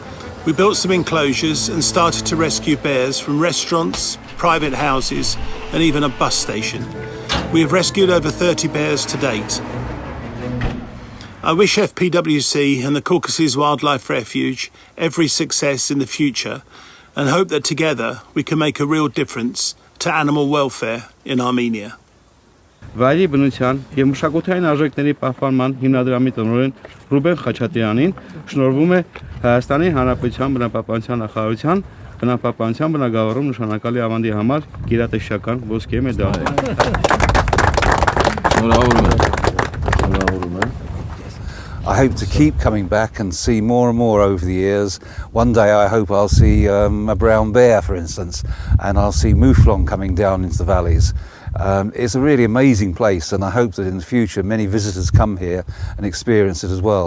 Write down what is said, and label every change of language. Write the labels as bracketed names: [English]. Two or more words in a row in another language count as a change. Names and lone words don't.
[English] We built some enclosures and started to rescue bears from restaurants, private houses and even a bus station. We have rescued over 30 bears to date. I wish FPWC and the Caucasus Wildlife Refuge every success in the future and hope that together we can make a real difference to animal welfare in Armenia. [Armenian] Վայրի բնության եւ մշակութային արժեքների պահպանման հիմնադրամի տնօրեն Ռուբեն Խաչատրյանին շնորհվում է Հայաստանի Հանրապետության բնապահպանության նախարարության բնապահպանության բնագավառում նշանակալի ավանդի համար գերատեսչական ոսկե մեդալ։ [English] I hope to keep coming back and see more and more over the years. One day I hope I'll see a brown bear, for instance, and I'll see mouflon coming down into the valleys. It's a really amazing place, and I hope that in the future many visitors come here and experience it as well.